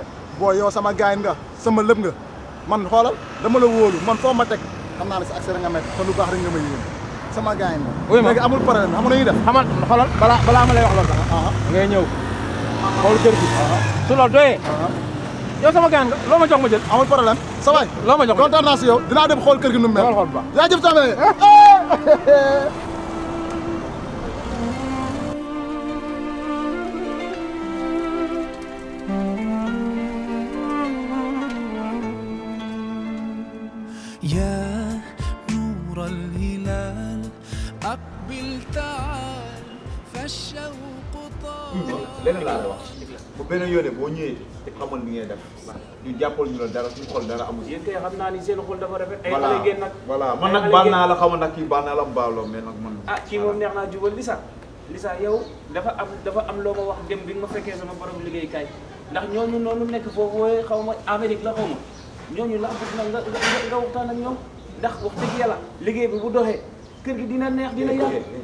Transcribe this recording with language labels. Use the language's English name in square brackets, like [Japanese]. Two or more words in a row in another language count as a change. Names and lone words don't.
[Wolof] booy yow sama gaay nga sama lépp nga man xoolal dama la wóolu man foo ma teg xam naa ne si accès nga met te lu baax rek nga ma yéen sama gaay nga léegi amul problème xam nga ñuy def xamal xoolal balaa ma lay wax loolu sax ngay ñëw xool kër gi su loolu doyee yow sama gaan nga loo ma jox ma jël amul problème sa waay loo ma jox ma kontaan naa si yow dinaa dem xool kër gi nu mu mel xool ba yaa jëf tamit [Arabic] يا نور الهلال أقبل تعال فالشوق طال [Wolof] leneen laa lay wax bu beneen yoonee boo ñëwee te xamal li ngay def ñu jàppal ñu la dara suñu xol dara amul. yéen kay xam naa ni seen xol dafa rafet. ay xale ngeen nag voilà man nag baal naa la xamal nag kii baal naa la baaloo mais nag man. ah kii moom neex naa jubal Lisa yow dafa am loo ma wax dem bi nga ma fekkee sama borom liggéeykaay ndax ñooñu noonu nekk foofu xaw ma Amérique la xaw ma ñooñu la bëgg na nga waxtaan ak ñoom ndax wax dëgg yàlla liggéey bi bu doxee kër gi dina neex dina yàgg.